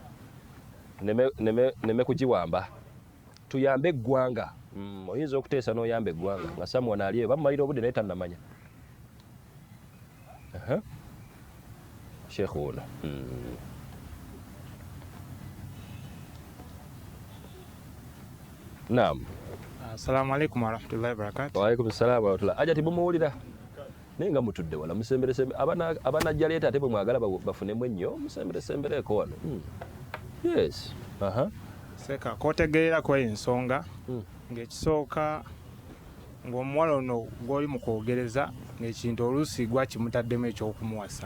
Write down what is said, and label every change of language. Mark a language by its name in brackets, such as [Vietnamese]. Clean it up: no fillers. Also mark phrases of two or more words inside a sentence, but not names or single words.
[Ganda] Neme kugiwamba. Tuyambe eggwanga. Oyinza okuteesa n'oyamba eggwanga nga someone aliyo bamalira obudde naye tannamanya. Sheikh ono. Naam. [Arabic] السلام عليكم ورحمة الله وبركاته. وعليكم السلام ورحمة الله. [Ganda] Aja tibumuwulira. Nenga mutudde wala musembere abana jaleta ate bwe mwagala bafunemu ennyo musembereeko wano. Yes. Seka kotegeera kwa ensonga ng'ekisooka ng'omuwala ono gw'oli mu kwogereza ng'ekintu oluusi gwakimutaddemu eky'okumuwasa.